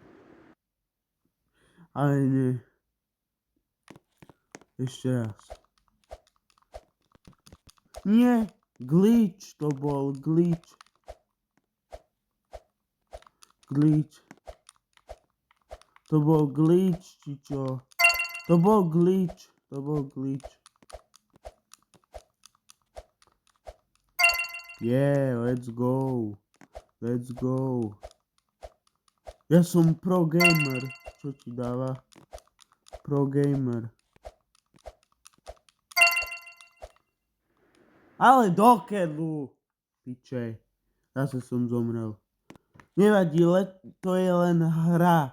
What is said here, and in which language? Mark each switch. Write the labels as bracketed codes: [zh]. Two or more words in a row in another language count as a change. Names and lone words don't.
[sk] Ale nie. Ešte raz. Nie. Glitch to bol. Glitch. Glitch. To bol glitch, či čo? To bol glitch. To bol glitch. [en] Yeah, let's go. Let's go. [sk] Ja som [en] pro gamer. [sk] Čo ti dáva? [en] Pro gamer. [sk] Ale do keľu. Piče. Zase som zomrel. Nevadí, to je len hra.